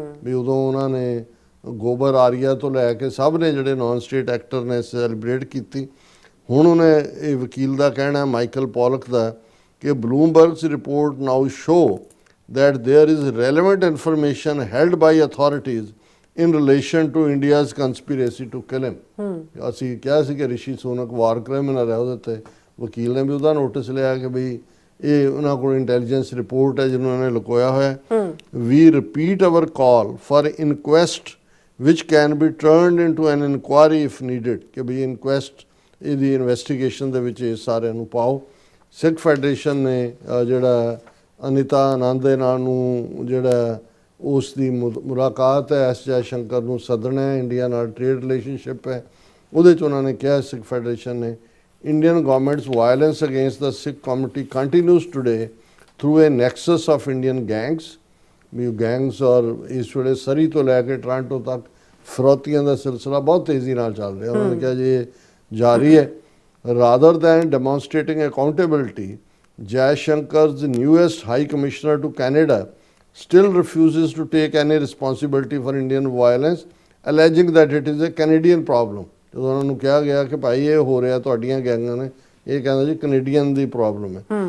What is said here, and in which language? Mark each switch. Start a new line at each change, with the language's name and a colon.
Punjabi: ਵੀ ਉਦੋਂ ਉਹਨਾਂ ਨੇ ਗੋਬਰ ਆਰੀਆ ਤੋਂ ਲੈ ਕੇ ਸਭ ਨੇ ਜਿਹੜੇ ਨਾਨ ਸਟੇਟ ਐਕਟਰ ਨੇ ਸੈਲੀਬ੍ਰੇਟ ਕੀਤੀ। ਹੁਣ ਉਹਨੇ ਇਹ ਵਕੀਲ ਦਾ ਕਹਿਣਾ ਮਾਈਕਲ ਪੌਲਕ ਦਾ ਕਿ
English: Bloomberg's report now show that there is relevant information held by authorities in relation to India's conspiracy to kill him.
Punjabi: ਅਸੀਂ ਕਿਹਾ ਸੀ ਕਿ ਰਿਸ਼ੀ ਸੂਨਕ ਵਾਰ ਕ੍ਰਿਮੀਨਲ ਹੈ, ਉਹਦੇ ਤੇ ਵਕੀਲ ਨੇ ਵੀ ਉਹਦਾ ਨੋਟਿਸ ਲਿਆ ਕਿ ਵੀ ਇਹ ਉਹਨਾਂ ਕੋਲ ਇੰਟੈਲੀਜੈਂਸ ਰਿਪੋਰਟ ਹੈ ਜਿਹਨੂੰ ਉਹਨਾਂ ਨੇ ਲੁਕੋਇਆ ਹੋਇਆ।
English: we repeat our call for inquest which can be turned into an inquiry if needed,
Punjabi: ਕਿ ਵੀ ਇਨਕੁਐਸਟ ਇਹਦੀ ਇਨਵੈਸਟੀਗੇਸ਼ਨ ਦੇ ਵਿੱਚ ਇਹ ਸਾਰਿਆਂ ਨੂੰ ਪਾਓ। ਸਿੱਖ ਫੈਡਰੇਸ਼ਨ ਨੇ ਜਿਹੜਾ ਅਨੀਤਾ ਆਨੰਦ ਦੇ ਨਾਲ ਨੂੰ ਜਿਹੜਾ ਉਸ ਦੀ ਮੁਲਾਕਾਤ ਹੈ ਐਸ ਜੈ ਸ਼ੰਕਰ ਨੂੰ ਸੱਦਣਾ ਹੈ, ਇੰਡੀਆ ਨਾਲ ਟ੍ਰੇਡ ਰਿਲੇਸ਼ਨਸ਼ਿਪ ਹੈ, ਉਹਦੇ 'ਚ ਉਹਨਾਂ ਨੇ ਕਿਹਾ ਸਿੱਖ ਫੈਡਰੇਸ਼ਨ ਨੇ
English: Indian government's violence against the Sikh community continues today through a nexus of Indian gangs,
Punjabi: we gangs ਔਰ ਇਸ ਵੇਲੇ ਸਰੀ ਤੋਂ ਲੈ ਕੇ ਟੋਰਾਂਟੋ ਤੱਕ ਫਿਰੌਤੀਆਂ ਦਾ ਸਿਲਸਿਲਾ ਬਹੁਤ ਤੇਜ਼ੀ ਨਾਲ ਚੱਲ ਰਿਹਾ। ਉਹਨਾਂ ਨੇ ਕਿਹਾ ਜੀ ਇਹ ਜਾਰੀ ਹੈ।
English: rather than demonstrating accountability, Jaishankar's newest High Commissioner to Canada still refuses to take any responsibility for Indian violence, alleging that it is a Canadian problem.
Punjabi: ਜਦੋਂ ਉਹਨਾਂ ਨੂੰ ਕਿਹਾ ਗਿਆ ਕਿ ਭਾਈ ਇਹ ਹੋ ਰਿਹਾ ਤੁਹਾਡੀਆਂ ਗੈਂਗਾਂ ਨੇ, ਇਹ ਕਹਿੰਦਾ ਜੀ ਕੈਨੇਡੀਅਨ ਦੀ ਪ੍ਰੋਬਲਮ ਹੈ।